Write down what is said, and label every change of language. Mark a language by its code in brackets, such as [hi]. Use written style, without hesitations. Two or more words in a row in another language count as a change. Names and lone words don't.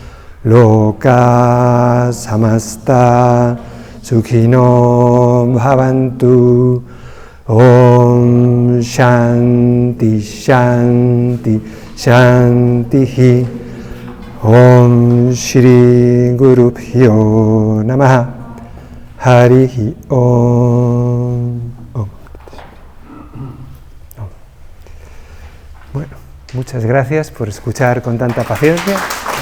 [sa] लोकाः समस्ताः सुखिनो भवन्तु ॐ शान्तिः शान्तिः शान्तिः ॐ श्री गुरुभ्यो नमः हरिः ॐ. [es] Bueno, muchas gracias por escuchar con tanta paciencia.